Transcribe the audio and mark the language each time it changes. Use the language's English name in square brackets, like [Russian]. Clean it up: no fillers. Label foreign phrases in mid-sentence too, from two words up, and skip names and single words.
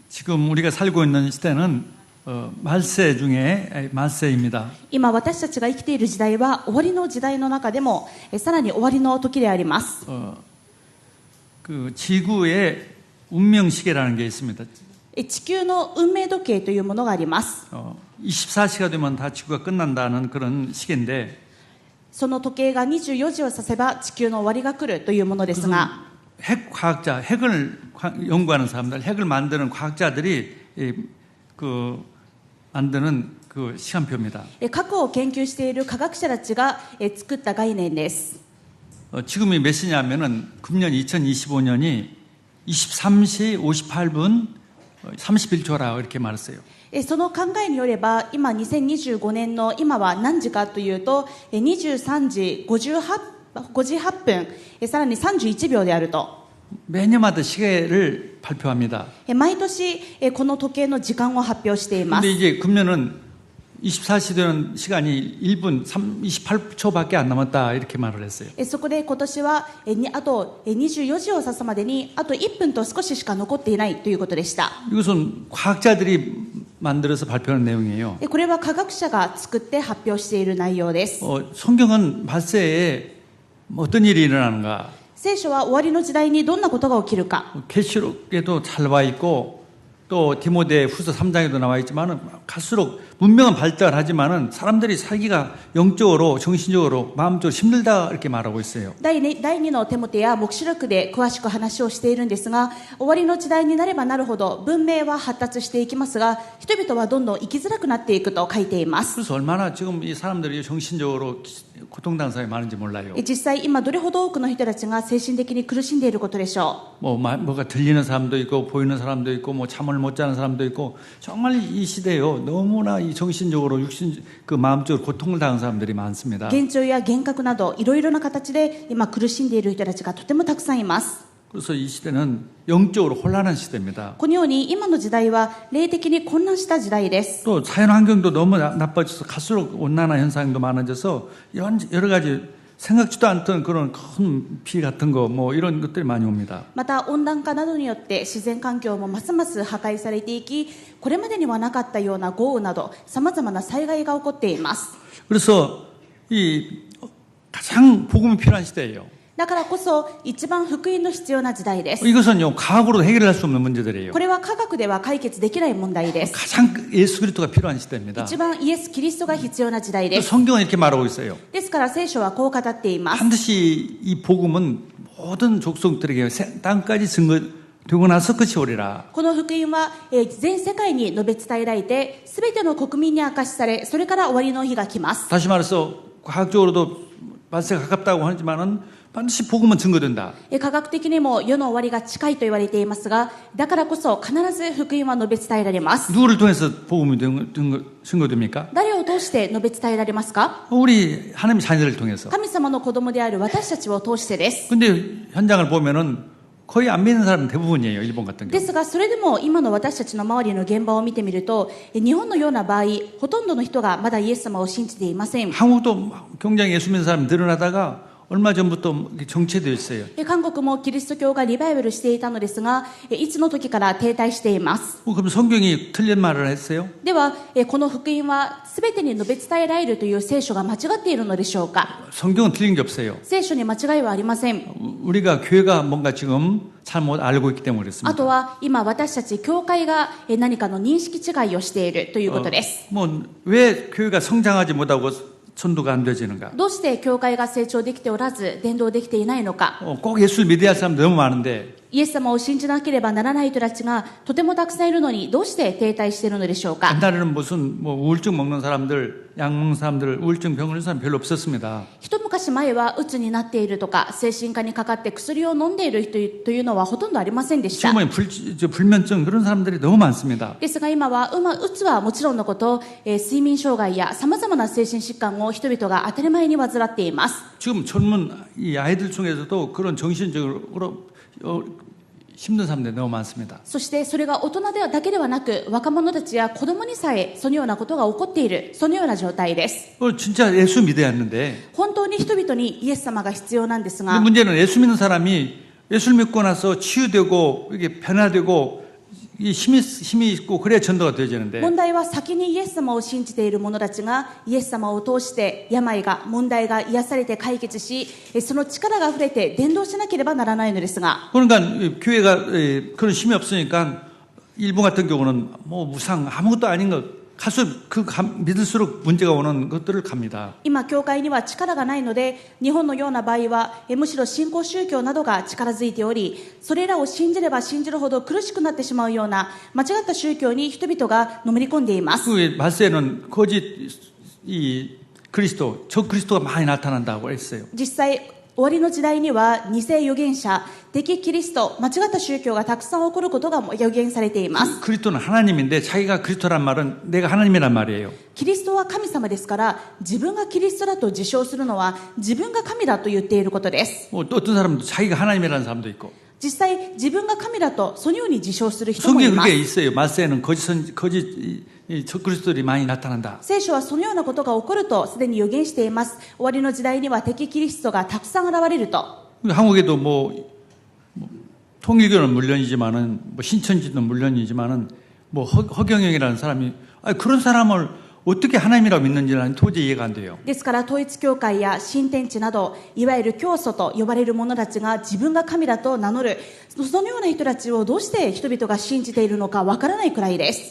[Korean] 지금 우리가 살고 있는 시대는 말세 중에 말세입니다. [Japanese] 今私たちが生きている時代は終わりの時代の中でもさらに終わりの時であります。 [Korean] 그 지구의 운명 시계라는 게 있습니다. [Japanese] 地球の運命時計というものがあります。 [Korean] 24시가 되면 다 지구가 끝난다는 그런 시계인데 [Japanese] その時計が24時を指せば地球の終わりが来るというものですが、 [Korean] 핵 과학자, 핵을 연구하는 사람들, 핵을 만드는 과학자들이 만드는 그 시간표입니다. [Japanese] 核を研究している科学者たちが作った概念です。 [Korean] 지금이 몇 시냐면은 금년 2025년이 23시 58분 31초라고 이렇게 말했어요. [Japanese] その考えによれば今2025年の今は何時かというと23時58分さらに31秒であると。 [Korean] 매년마다 시계를 발표합니다. [Japanese] 毎年この時計の時間を発表していま [Korean] 근데 [Japanese] す。 [Korean] 이제 금년은 24시 되는 시간이 1분 28초밖에 안 남았다 이렇게 말을 했어요. [Japanese] そこで今年はあと24時を指すまでにあと1分と少ししか残っていないということでした。 [Korean] 이것은 과학자들이 만들어서 발표하는 내용이에요. [Japanese] これは科学者が作って発表している内容です。 [Korean] 성경은 말세에 어떤 일이 일어나는가? [Japanese] 聖書は終わりの時代にどんなことが起きるか。 [Korean] 계시록에도 잘 와 있고 또 디모데 후서 3장에도 나와 있지만은 갈수록 문명은 발달하지만은 사람들이 살기가 영적으로 정신적으로 마음적으로 힘들다 이렇게 말하고 있어요. [Japanese] 第2のテモテや黙示録で詳しく話をしているんですが、終わりの時代になればなるほど文明は発達していきますが、人々はどんどん生きづらくなっていくと書いています。 [Korean] 그래서 얼마나 지금 이 사람들이 정신적으로 고통당한 사람이 많은지 몰라요. [Japanese] 実際今どれほど多くの人たちが精神的に苦しんでいることでしょう。 [Korean] 뭐가 들리는 사람도 있고 보이는 사람도 있고 뭐 잠을 못 자는 사람도 있고 정말 이 시대에요. 너무나 이 정신적으로 그 마음적으로 고통을 당한 사람들이 많습니다. [Japanese] 幻聴や幻覚などいろいろな形で今苦しんでいる人たちがとてもたくさんいます。 [Korean] 그래서 이 시대는 영적으로 혼란한 시대입니다. [Japanese] このように今の時代は霊的に混乱した時代です。 [Korean] 또 자연 환경도 너무 나빠져서 갈수록 온난화 현상도 많아져서 이런 여러 가지 생각지도 않던 그런 큰 비 같은 거 뭐 이런 것들이 많이 옵니다. [Japanese] また温暖化などによって自然環境もますます破壊されていき、これまでにはなかったような豪雨など様々な災害が起こっています。 [Korean] 그래서 이 가장 복음이 필요한 시대예요. [Japanese] だからこそ一番福音の必要な時代です。 [Korean] 이것은요 과학으로 해결할 수 없는 문제들이에요. [Japanese] これは科学では解決できない問題です。 [Korean] 가장 예수 그리스도가 필요한 시대입니다. [Japanese] 一番イエス・キリストが必要な時代です。 [Korean] 성경은 이렇게 말하고 있어요. [Japanese] ですから聖書はこう語っています。 [Korean] 반드시 이 복음은 모든 족속들에게 땅까지 증거되고 나서 끝이 오리라. [Japanese] この福音は全世界に述べ伝えられて全ての国民に明かしされ、それから終わりの日が来ます。 [Korean] 다시 말해서 과학적으로도 말세가 가깝다고 하지만은 반드시 복음은 증거된다. [Japanese] 科学的にも世の終わりが近いと言われていますが、だからこそ必ず福音は述べ伝えられます。 [Korean] 누구를 통해서 복음이 증거됩니까? [Japanese] 誰を通して述べ伝えられますか？ [Korean] 우리 하나님 자녀를 통해서. [Japanese] 神様の子供である私たちを通してです。 [Korean] 근데 현장을 보면은 거의 안 믿는 사람은 대부분이에요. 일본 같은 [Japanese] で [Korean] 경우. [Japanese] すが、それでも今の私たちの周りの現場を見てみると、日本のような場合、ほとんどの人がまだイエス様を信じていません。 [Korean] 한국도 굉장히 예수 믿는 사람이 늘어나다가 얼마 전부터 정체되어 있어요. [Japanese] 韓国もキリスト教がリバイバルしていたのですが、いつの時から停滞しています。 [Korean] 그럼 성경이 틀린 말을 했어요? [Japanese] では、この福音は全てに述べ伝えられるという聖書が間違っているのでしょうか？ [Korean] 성경은 틀린 게 없어요. [Japanese] 聖書に間違いはありません。 [Korean] 우리가 교회가 뭔가 지금 잘못 알고 있기 때문에 [Japanese] あ [Korean] 그렇습니다. [Japanese] とは今私たち教会が何かの認識違いをしているということです。 [Korean] 왜 교회가 성장하지 못하고 전도가 안 되지는가? [Japanese] どうして教会が成長できておらず伝道できていないのか？ [Korean] 꼭 예수를 믿어야 할 사람 너무 많은데 [Japanese] イエス様を信じなければならない人たちがとてもたくさんいるのにどうして停滞しているのでしょうか？ [Korean] 옛날에는 무슨 우울증 먹는 사람들, 약 먹는 사람들, 우울증 병 걸린 사람 별로 없었습니다. [Japanese] 一昔前は鬱になっているとか精神科にかかって薬を飲んでいる人というのはほとんどありませんでした。 [Korean] 지금은 불면증 그런 사람들이 너무 많습니다. [Japanese] ですが今は鬱はもちろんのこと、睡眠障害や様々な精神疾患を人々が当たり前に患っています。 [Korean] 지금 젊은 이 아이들 중에서도 그런 정신적으로 힘든 사람들이 너무 많습니다. [Japanese] そしてそれが大人だけではなく若者たちや子供にさえそのようなことが起こっている、そのような状態です。 [Korean] 진짜 예수 믿어야 하는데 [Japanese] 本当に人々にイエス様が必要なんですが、 [Korean] 문제는 예수 믿는 사람이 예수를 믿고 나서 치유되고 이게 변화되고 이 힘이 있고 그래야 전도가 되어지는데 [Japanese] 問題は先にイエス様を信じている者たちがイエス様を通して病が問題が癒されて解決しその力があふれて伝道しなければならないのですが [Korean] 그러니까 교회가 그런 힘이 없으니까 일본 같은 경우는 뭐 무상 아무것도 아닌 것 갈수록 믿을수록 문제가 오는 것들을 갑니다. [Japanese] 今教会には力がないので日本のような場合はむしろ新興宗教などが力づいておりそれらを信じれば信じるほど苦しくなってしまうような間違った宗教に人々がのめり込んでいます [Korean] 그 말세에는 거짓 이 그리스도 적 그리스도가 많이 나타난다고 했어요. [Japanese] 実際終わりの時代には偽預言者、敵キリスト、間違った宗教がたくさん起こることが予言されています。 [Korean] 그리스도는 하나님인데 자기가 그리스도란 말은 내가 하나님이란 말이에요. [Japanese] キリストは神様ですから自分がキリストだと自称するのは自分が神だと言っていることです。 [Korean] 또 어떤 사람도 자기가 하나님이라는 사람도 있고 [Japanese] 実際自分が神だとそのように自称する人も [Korean] 성경에 [Japanese] いま [Korean] 그게 [Japanese] す。 [Korean] 있어요. 말세에는 거짓 적 그리스도들이 많이 나타난다. [Japanese] 聖書はそのようなことが起こるとすでに予言しています。終わりの時代には敵キリストがたくさん現れると。 [Korean] 한국에도 뭐 통일교는 물론이지만은 뭐 신천지도 물론이지만은 뭐 허경영이라는 사람이 그런 사람을 어떻게 하나님이라고 믿는지는 도저히 이해가 안 돼요. [Japanese] ですから統一教会や新天地などいわゆる教祖と呼ばれる者たちが自分が神だと名乗るそのような人たちをどうして人々が信じているのかわからないくらいです。